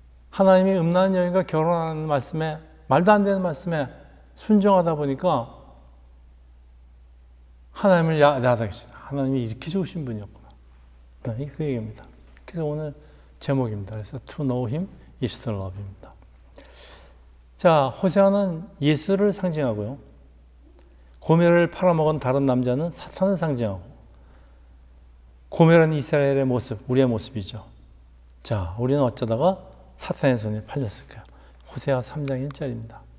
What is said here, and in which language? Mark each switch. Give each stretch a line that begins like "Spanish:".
Korean: 하나님이 음란한 여인과 결혼하는 말씀에, 말도 안 되는 말씀에 순종하다 보니까 하나님을 야당하시다. 하나님이 이렇게 좋으신 분이었구나. 네, 그 얘기입니다. 그래서 오늘 제목입니다. 그래서
English: To know him is to love him입니다.
Korean: 자, 호세아는 예수를 상징하고요. 고멜을 팔아먹은 다른 남자는 사탄을 상징하고, 고멜은 이스라엘의 모습, 우리의 모습이죠. 자, 우리는 어쩌다가 사탄의 손에 팔렸을까요? 호세아 3장 1절입니다.